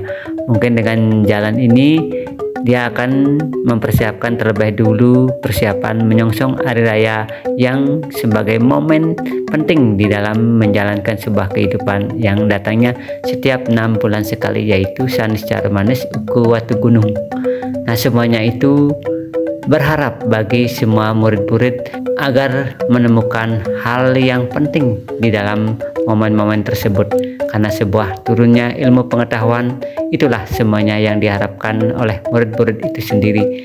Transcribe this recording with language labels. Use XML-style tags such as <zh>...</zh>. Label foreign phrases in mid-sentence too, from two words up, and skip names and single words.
<id>Mungkin dengan jalan ini dia akan mempersiapkan terlebih dulu persiapan menyongsong hari raya yang sebagai momen penting di dalam menjalankan sebuah kehidupan yang datangnya setiap 6 bulan sekali, yaitu sanes cara manis uku watu gunung. Nah, semuanya itu berharap bagi semua murid-murid agar menemukan hal yang penting di dalam momen-momen tersebut, karena sebuah turunnya ilmu pengetahuan itulah semuanya yang diharapkan oleh murid-murid itu sendiri.</id>